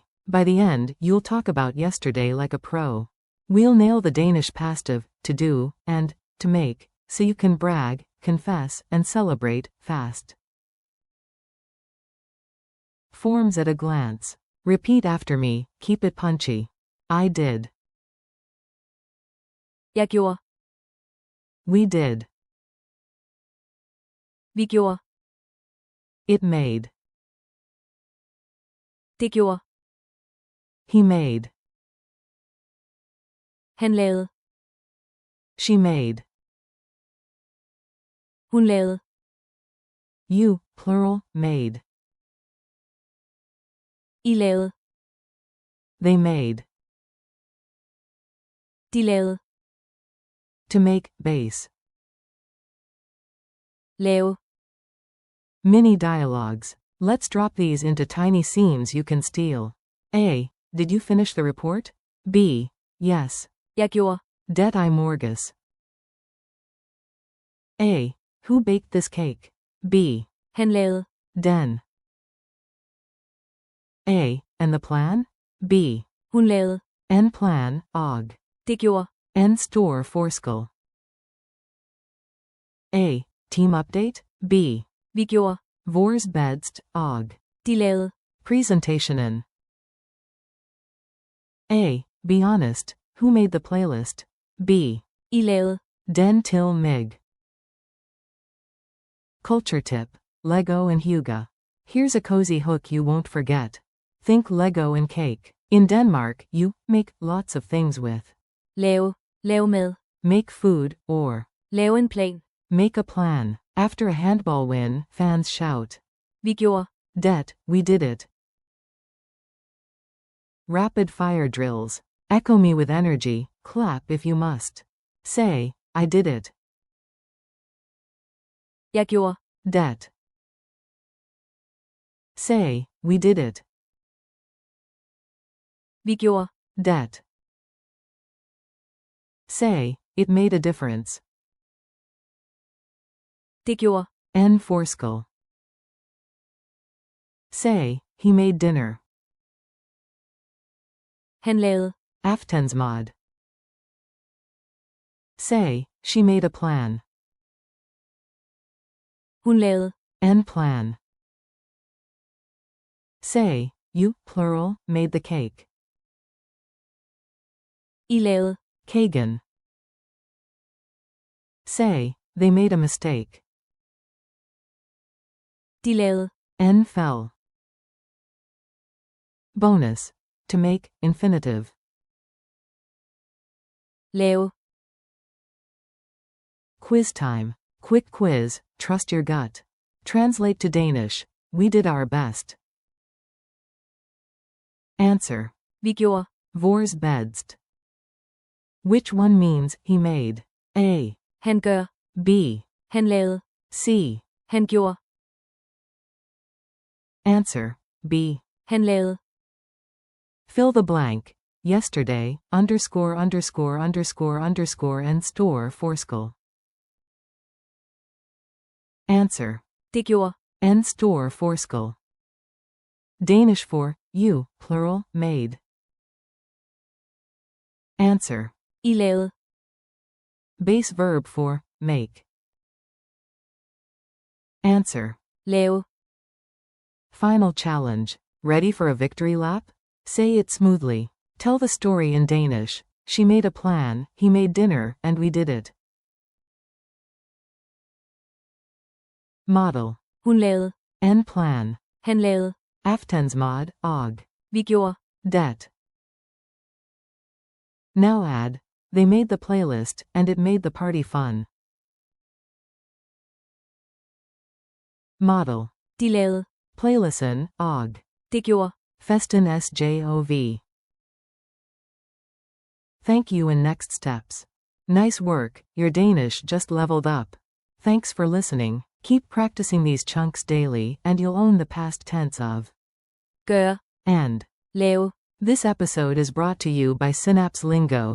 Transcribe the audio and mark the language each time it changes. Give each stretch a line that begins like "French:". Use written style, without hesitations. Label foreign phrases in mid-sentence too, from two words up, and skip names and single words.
English: By the end, you'll talk about yesterday like a pro. We'll nail the Danish past of to do and to make, so you can brag, confess, and celebrate fast. Forms at a glance. Repeat after me, keep it punchy. I did.
Danish: Jeg gjorde.
English: We did.
Danish: Vi gjorde.
English: It made.
Danish: Det gjorde.
English: He made.
Danish: Han lavede.
English: She made.
Danish: Hun lavede.
English: You, plural, made.
Danish: I lavede.
English: They made.
Danish: De lavede.
English: To make, base.
Danish: Lave.
English: Mini dialogues. Let's drop these into tiny scenes you can steal. A. Did you finish the report? B. Yes.
Danish: Jeg gjorde. Det I morges.
English: A. Who baked this cake? B.
Danish: Han lavede. Den.
English: A. And the plan? B.
Danish: Hun lavede. En plan, og. Det gjorde. En stor forskel. A.
English: Team update? B.
Danish: Vi gjorde. Vores bedst, og. De lavede. Presentationen.
English: A. Be honest, who made the playlist? B.
Danish: I lavede. Den til mig.
English: Culture tip. Lego and Hygge. Here's a cozy hook you won't forget. Think Lego and cake. In Denmark, you make lots of things with.
Danish: Lave. Lave med.
English: Make food, or
Danish: Lave en plan.
English: make a plan. After a handball win, fans shout.
Danish: Vi gjorde. Det,
English: we did it. Rapid fire drills. Echo me with energy, clap if you must. Say, I did it.
Danish: Jeg gjorde. Det.
English: Say, we did it.
Danish: Vi gjorde. Det.
English: Say, it made a difference.
Danish: Det gjorde. En forskel.
English: Say, he made dinner.
Danish: Han lavede. Aftensmad.
English: Say, she made a plan.
Danish: Hun lavede. En plan.
English: Say, you, plural, made the cake.
Danish: I lavede.
English: Kagan. Say, they made a mistake.
Danish: De lavede. En fell. Bonus.
English: To make, infinitive.
Danish: Lave.
English: Quiz time. Quick quiz, trust your gut. Translate to Danish. We did our best. Answer.
Danish: Vi gjorde. Vores bedst.
English: Which one means he made? A.
Danish: Han gør.
English: B.
Danish: Han lavede.
English: C.
Danish: Han gjorde.
English: Answer. B.
Danish: Han lavede.
English: Fill the blank. Yesterday, underscore underscore underscore underscore and
Danish: store forskel.
English: Answer.
Danish: Det gjorde. En stor forskel.
English: Danish for you, plural, made. Answer.
Danish: I lavede.
English: Base verb for make. Answer.
Danish: Lave.
English: Final challenge. Ready for a victory lap? Say it smoothly. Tell the story in Danish. She made a plan, he made dinner, and we did it. Model.
Danish: Hun lavede. En plan. Han lavede. Aftensmad, og. Vi gjorde. Det.
English: Now add. They made the playlist, and it made the party fun. Model.
Danish: De lavede. Playlisten, og. Det gjorde. Festen sjov.
English: Thank you and next steps. Nice work, your Danish just leveled up. Thanks for listening. Keep practicing these chunks daily and you'll own the past tense of
Danish: gøre,
English: and.
Danish: lave.
English: This episode is brought to you by Synapse Lingo.